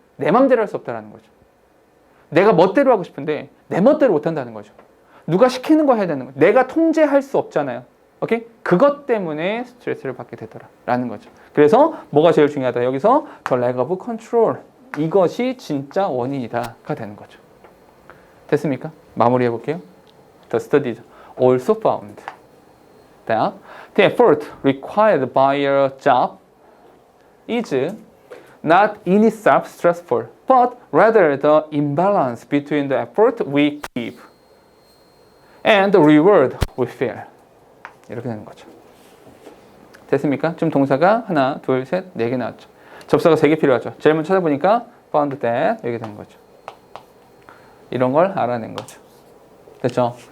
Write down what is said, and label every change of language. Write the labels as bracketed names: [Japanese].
[Korean] 내 맘대로 할 수 없다는 거죠. 내가 멋대로 하고 싶은데 내 멋대로 못한다는 거죠. 누가 시키는 거 해야 되는 거죠. 내가 통제할 수 없잖아요. 오케이? 그것 때문에 스트레스를 받게 되더라라는 거죠. 그래서 뭐가 제일 중요하다? 여기서 [English] the lack of control, [Korean] 이것이 진짜 원인이다가 되는 거죠. 됐습니까? 마무리해 볼게요. [English] The studies also found that the effort required by a job is not in itself stressful, but rather the imbalance between the effort we give and the reward we feel. [Korean] 이렇게 되는 거죠. 됐습니까? 지금 동사가 하나, 둘, 셋, 네 개 나왔죠. 접사가 3개 필요하죠. 제일 먼저 찾아보니까 [English] found that [Korean] 이렇게 된 거죠. 이런 걸 알아낸 거죠. 됐죠?